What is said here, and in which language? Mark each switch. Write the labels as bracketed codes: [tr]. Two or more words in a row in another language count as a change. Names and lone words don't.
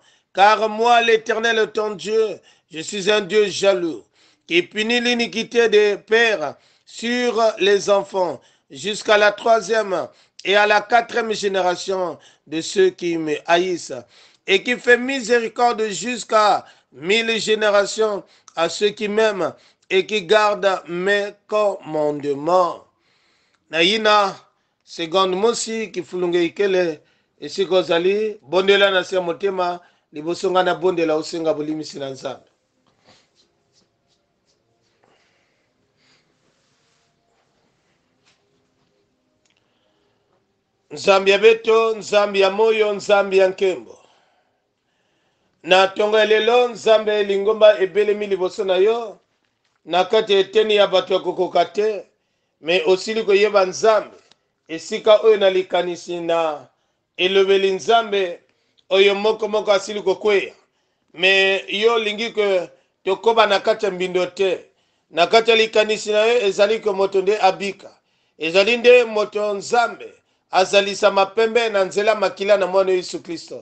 [fr] Car moi, l'Éternel ton Dieu, je suis un Dieu jaloux, qui punit l'iniquité des pères sur les enfants, jusqu'à la 3e et à la 4e génération de ceux qui me haïssent, et qui fait miséricorde jusqu'à 1000 générations à ceux qui m'aiment et qui gardent mes commandements. [kg] Naïna, seconde mosi qui fulunge ikele, [fr] et si [ln] kozali, bondela na se motema, libosonga na bondela usenga bolimisi na nzambe. [kg] Nzambi ya beto, nzambi ya moyo, nzambi ya nkembo. [ln] Na tonga lelo nzambe lingomba ebelemi liboso na yo, na kati eteni ya bato ya kokoka te, me osili koyeba nzambe, esika oyo na likanisi na elobeli nzambe, oyo moko asili kokweya. Me yo lingi ke tokoba na kati ya mbindo te, na kati ya likanisi na yo ezali ko moto nde abika, ezali nde moto nzambe, azalisa mapembe na nzela makila na mwana Yesu Kristo.